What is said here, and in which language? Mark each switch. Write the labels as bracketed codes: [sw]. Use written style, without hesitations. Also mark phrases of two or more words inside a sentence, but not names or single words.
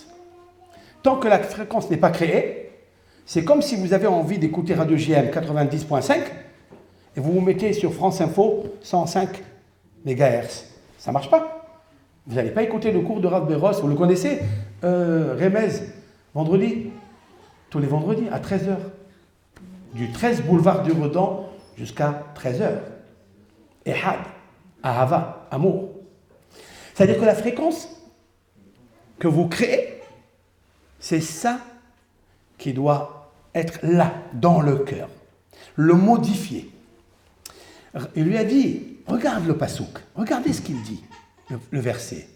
[fr] Tant que la fréquence n'est pas créée, c'est comme si vous avez envie d'écouter Radio JM 90.5 et vous vous mettez sur France Info 105 MHz. Ça ne marche pas. Vous n'allez pas écouter le cours de Rav Béros, vous le connaissez, Remez, vendredi, tous les vendredis à 13h. Du 13 boulevard du Redan jusqu'à 13h. [he] אחד, אהבה, [fr] amour. C'est-à-dire que la fréquence que vous créez, c'est ça qui doit être là, dans le cœur. Le modifier. Il lui a dit, regarde le pasouk, regardez ce qu'il dit, le verset.